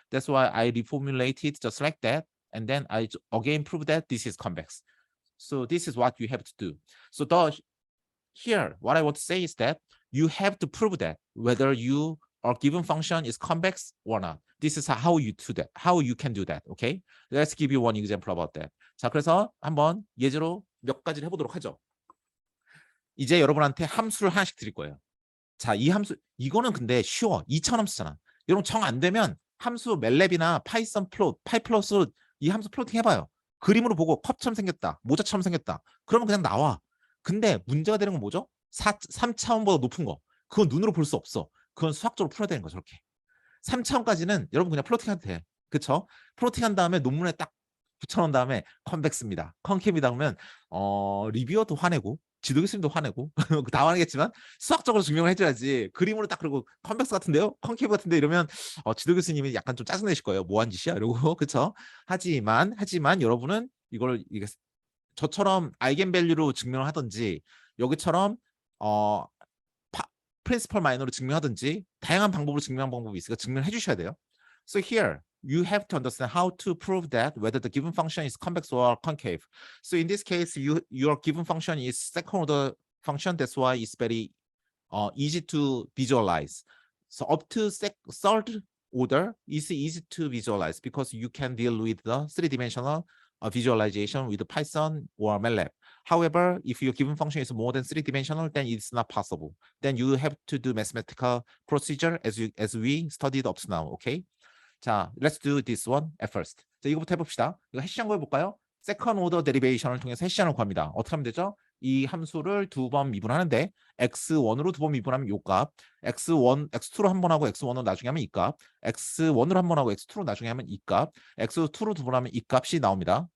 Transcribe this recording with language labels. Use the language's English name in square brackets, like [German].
[English] That's why I reformulated just like that. And then I again prove that this is convex. So this is what you have to do. So here, what I want to say is that you have to prove that whether you or given function is convex or not. This is how you do that. How you can do that. Okay? Let's give you one example about that. [Korean] 자, 그래서 한번 예제로 몇 가지를 해보도록 하죠. 이제 여러분한테 함수를 하나씩 드릴 거예요. 자, 이 함수 이거는 근데 쉬워. 2차 함수잖아. 여러분 정 안 되면 함수 멜랩이나 파이썬 플롯, 파이플러스 이 함수 플로팅 해봐요. 그림으로 보고 컵처럼 생겼다. 모자처럼 생겼다. 그러면 그냥 나와. 근데 문제가 되는 건 뭐죠? 3차원보다 높은 거. 그건 눈으로 볼 수 없어. 그건 수학적으로 풀어야 되는 거 저렇게. 3차원까지는 여러분 그냥 플로팅 해도 돼. 그쵸? 플로팅 한 다음에 논문에 딱 붙여놓은 다음에 컨벡스입니다. 컨케이브이다 그러면 리뷰어도 화내고 지도 교수님도 화내고 다 화내겠지만 수학적으로 증명을 해줘야지. 그림으로 딱 그리고 컨벡스 같은데요? 컨케이브 같은데 이러면 지도 교수님이 약간 좀 짜증내실 거예요. 뭐 한 짓이야? 이러고 그쵸? 하지만 여러분은 이게 저처럼 아이겐밸류로 증명을 하든지 여기처럼 프린시펄 마이너로 증명하든지 다양한 방법으로 증명한 방법이 있으니까 증명해 주셔야 돼요. [English] So here you have to understand how to prove that whether the given function is convex or concave. So in this case, your given function is second order function. That's why it's very easy to visualize. So up to third order is easy to visualize because you can deal with the three-dimensional visualization with Python or MATLAB. However, if your given function is more than three-dimensional, then it's not possible. Then you have to do mathematical procedure as we studied up to now. Okay? 자, let's do this one at first. 자, [Korean] 이거부터 해봅시다. 이거 해시한 거 해볼까요? 세컨 오더 데리베이션을 통해서 해시한을 구합니다. 어떻게 하면 되죠? 이 함수를 두 번 미분하는데 x1으로 두 번 미분하면 요 값, x2로 한 번 하고 x1로 나중에 하면 이 값, x1으로 한 번 하고 x2로 나중에 하면 이 값, x2로 두 번 하면 이 값이 나옵니다.